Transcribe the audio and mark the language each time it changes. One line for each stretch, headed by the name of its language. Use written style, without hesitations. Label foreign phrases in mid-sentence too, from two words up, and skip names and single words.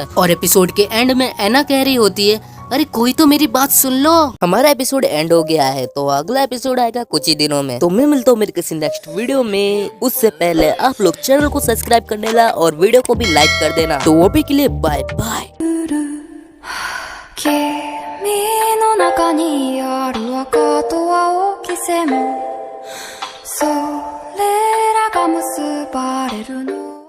Hindi: और एपिसोड के एंड में एना कह रही होती है अरे कोई तो मेरी बात सुन लो। हमारा एपिसोड एंड हो गया है तो अगला एपिसोड आएगा कुछ ही दिनों में। तो मैं मिलता हूँ मेरे किसी
English: next video
Hindi: में। उससे पहले आप लोग चैनल को सब्सक्राइब कर देना और वीडियो को भी लाइक कर देना। तो वो भी के लिए
English: bye bye.
Japanese: 君の中にある赤と青き線もそれらが結ばれるの